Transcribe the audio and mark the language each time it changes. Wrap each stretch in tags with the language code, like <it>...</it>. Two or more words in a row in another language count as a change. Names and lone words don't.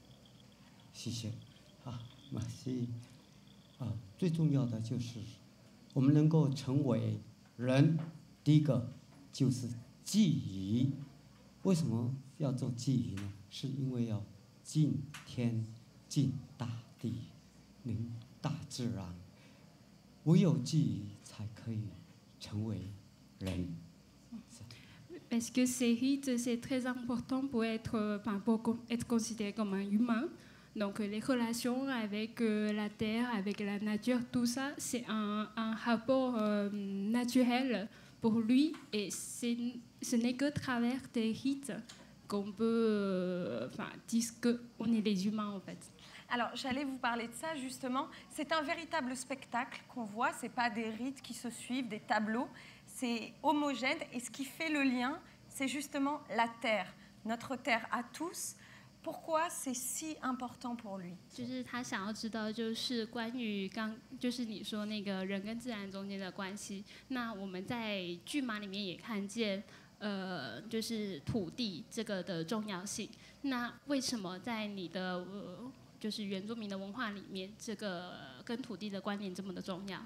<zh>谢谢啊，merci 啊，最重要的就是我们能够成为人，第一个就是记忆。为什么要做记忆呢？是因为要敬天、敬大地、明大自然，唯有记忆才可以成为人。</zh> <fr>Parce que ces rites, c'est très important pour pour être considéré comme un humain. Donc les relations avec la terre, avec la nature, tout ça, c'est un rapport naturel pour lui. Et ce n'est que à travers des rites qu'on peut dire qu'on est des humains en fait. Alors, j'allais vous parler de ça justement. C'est un véritable spectacle qu'on voit. Ce n'est pas des rites qui se suivent, des tableaux. C'est homogène. Et ce qui fait le lien, c'est justement la terre, notre terre à tous. Pourquoi c'est si important pour lui?</fr> <zh>就是他想要知道，就是关于就是你说那个人跟自然中间的关系。那我们在剧码里面也看见，就是土地这个的重要性。那为什么在你的就是原住民的文化里面，这个跟土地的关联这么的重要？</zh>